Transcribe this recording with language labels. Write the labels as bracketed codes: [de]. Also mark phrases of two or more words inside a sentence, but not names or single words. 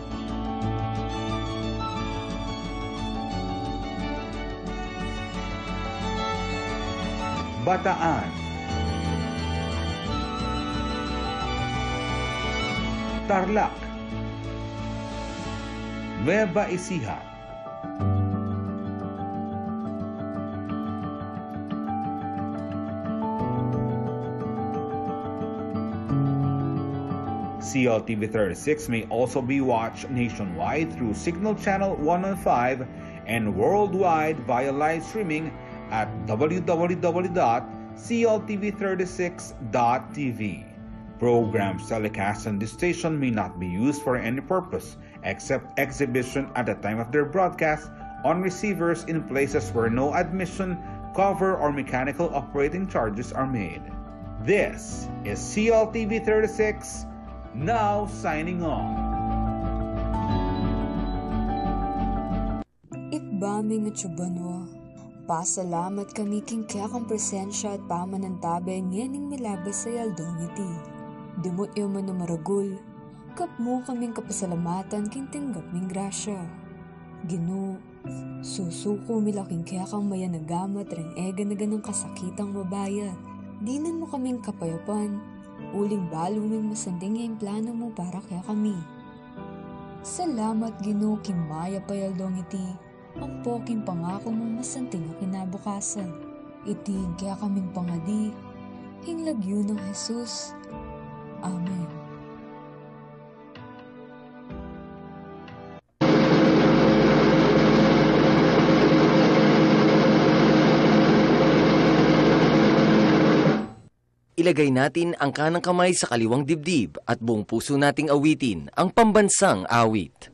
[en] Bataan, Tarlac, Nueva Ecija, CLTV 36 may also be watched nationwide through Signal Channel 115 and worldwide via live streaming at www.cltv36.tv. Programs telecast on this station may not be used for any purpose except exhibition at the time of their broadcast on receivers in places where no admission, cover, or mechanical operating charges are made. This is CLTV 36, now signing on. [pam] baming at subanwa. Pasalamat kami king kaya kang presensya at pamanantabe ngening milabas sa yaldong iti. Dimot yaman na maragul, kapmo kaming kapasalamatan king tinggap ming grasya. Gino, susuko milaking kaya kang mayanagamat rin ega na ganang kasakitang mabayat. Dinan mo kaming kapayapan, uling baluming masanding yung plano mo para kaya kami. Salamat Gino kimaya payaldong iti. Ang poking pangako mo masanting ang kinabukasan. Iting kaya kaming pangadi, hinglagyo ng Jesus. Amen. [tl] Ilagay natin ang kanang kamay sa kaliwang dibdib at buong puso nating awitin ang pambansang awit.